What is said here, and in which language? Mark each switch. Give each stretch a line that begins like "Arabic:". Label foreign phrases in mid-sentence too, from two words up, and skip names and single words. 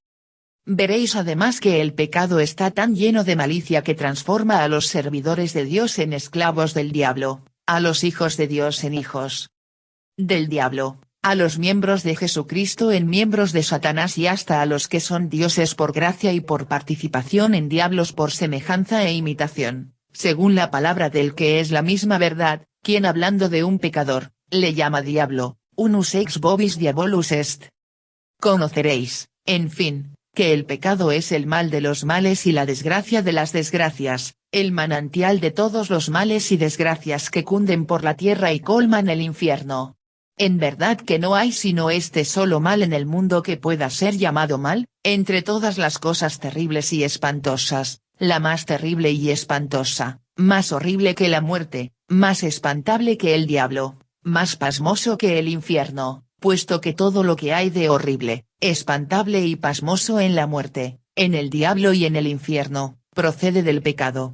Spanish: Veréis además que el pecado está tan lleno de malicia que transforma a los servidores de Dios en esclavos del diablo, a los hijos de Dios en hijos del diablo, a los miembros de Jesucristo en miembros de Satanás y hasta a los que son dioses por gracia y por participación en diablos por semejanza e imitación, según la palabra del que es la misma verdad, quien hablando de un pecador, le llama diablo.
Latin: Unus ex vobis diabolus est.
Spanish: Conoceréis, en fin, que el pecado es el mal de los males y la desgracia de las desgracias, el manantial de todos los males y desgracias que cunden por la tierra y colman el infierno. En verdad que no hay sino este solo mal en el mundo que pueda ser llamado mal, entre todas las cosas terribles y espantosas, la más terrible y espantosa, más horrible que la muerte, más espantable que el diablo, más pasmoso que el infierno, puesto que todo lo que hay de horrible, espantable y pasmoso en la muerte, en el diablo y en el infierno, procede del pecado.